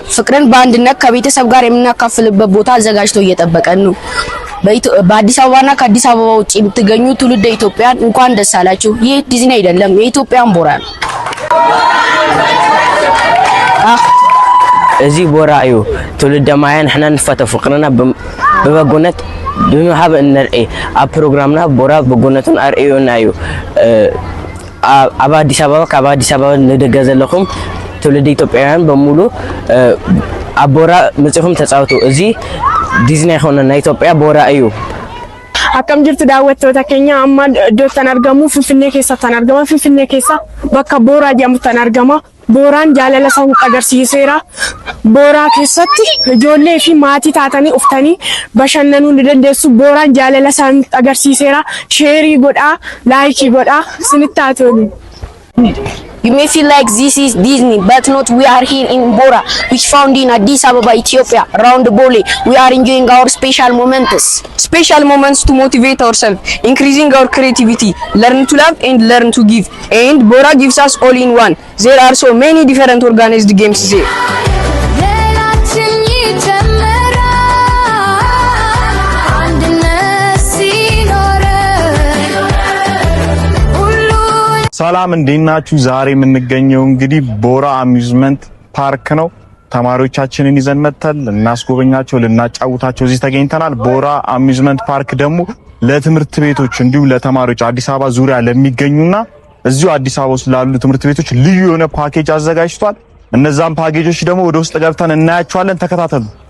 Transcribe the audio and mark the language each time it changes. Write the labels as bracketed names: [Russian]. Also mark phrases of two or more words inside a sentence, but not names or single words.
[Amharic] ፍቅርን በአንድነት ከቤተሰብ ጋር የምናካፍልበት ቦታ አዘጋጅቶ እየጠበቀን ነው። በአዲስ አበባና ከአዲስ አበባ ውጪ የምትገኙ ትውልደ ኢትዮጵያን እንኳን ደስ አላችሁ። ይህ ዲዝኒ አይደለም፣ የኢትዮጵያን ቦራ ነው። [Tigrinya] እዚህ ቦራ እዩ ትውልደ ማያ ንሕና ንፈተ ፍቅርና በበጎነት ብምሃብ እንርኢ ኣብ ፕሮግራምና ቦራ በጎነቱን ኣርእዩና እዩ። ኣብ ኣዲስ ኣበባ ካብ ኣዲስ ኣበባ ንደገ ዘለኹም ትውልደ ኢትዮጵያውያን በሙሉ ኣብ ቦራ መፅኹም ተፃወቱ። እዚ ዲዝኒ ኣይኮነን፣ ናይ ኢትዮጵያ ቦራ እዩ። [Oromo] akkam jirtu daawwattoota keenya amma iddootti argamu Finfinnee keessatti argama. Finfinnee keessa bakka Booraa jedhamutti argama. Booraan jaalala isaa agarsiiseera. Booraa keessatti ijoollee fi maatii taatanii uftanii bashannanuu ni dandeessu. Booraan jaalala isaa agarsiiseera. Sheerii godhaa, laayikii godhaa, isinitti haa tolu. [English] You may feel like this is Disney, but not. We are here in Bora, which found in Addis Ababa, Ethiopia, around Bole. We are enjoying our special moments. Special moments to motivate ourselves, increasing our creativity, learn to love and learn to give. And Bora gives us all in one. There are so many different organized games here. [Amharic] ሌላችን ይጨምራል። አንድነት ሲኖር ሁሉን ሰላም እንዴት ናችሁ? ዛሬ የምንገኘው እንግዲህ ቦራ አሚዝመንት ፓርክ ነው። ተማሪዎቻችንን ይዘን መተል ልናስጎበኛቸው ልናጫውታቸው እዚህ ተገኝተናል። ቦራ አሚዝመንት ፓርክ ደግሞ ለትምህርት ቤቶች እንዲሁም ለተማሪዎች አዲስ አበባ ዙሪያ ለሚገኙና እዚሁ አዲስ አበባ ውስጥ ላሉ ትምህርት ቤቶች ልዩ የሆነ ፓኬጅ አዘጋጅቷል። እነዛን ፓኬጆች ደግሞ ወደ ውስጥ ገብተን እናያቸዋለን። ተከታተሉ።